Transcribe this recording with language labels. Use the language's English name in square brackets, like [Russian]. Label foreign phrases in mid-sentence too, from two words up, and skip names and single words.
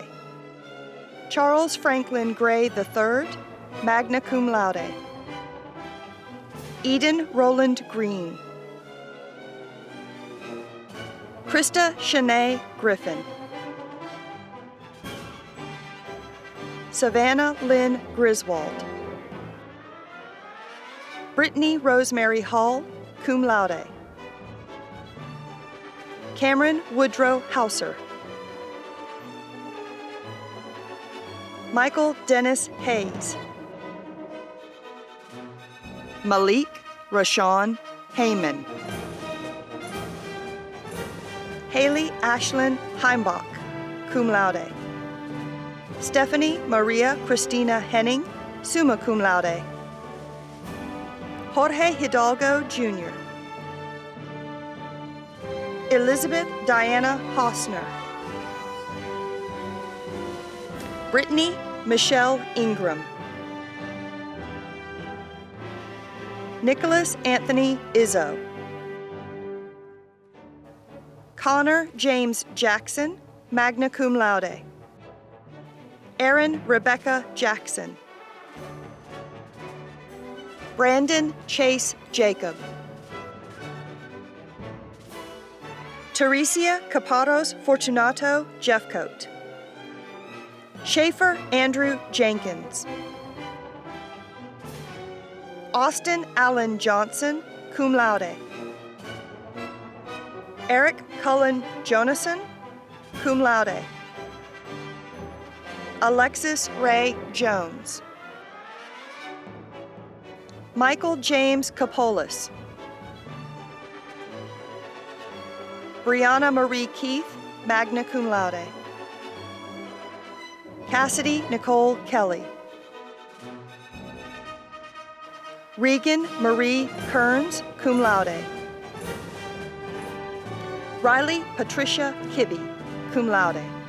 [English] Charles Franklin Gray III, [Latin] magna cum laude. [English] Eden Roland Green. Krista Shanae Griffin. Savannah Lynn Griswold. Brittany Rosemary Hall, [Latin] cum laude. [English] Cameron Woodrow Hauser. Michael Dennis Hayes. Malik Rashawn Heyman. Haley Ashlyn Heimbach, [Latin] cum laude. [English] Stephanie Maria Christina Henning, [Latin] summa cum laude. [English] Jorge Hidalgo, Jr. Elizabeth Diana Hosner. Brittany Michelle Ingram. Nicholas Anthony Izzo. Connor James Jackson, [Latin] magna cum laude. [English] Erin Rebecca Jackson. Brandon Chase Jacob. Teresia Caparos Fortunato Jeffcoat. Schaefer Andrew Jenkins. Austin Allen Johnson, [Latin] cum laude. [English] Eric Cullen Jonason, [Latin] cum laude. [English] Alexis Ray Jones. Michael James Capolis. Brianna Marie Keith, [Latin] magna cum laude. [English] Cassidy Nicole Kelly. Regan Marie Kearns, [Latin] cum laude. [English] Riley Patricia Kibbe, [Latin] cum laude.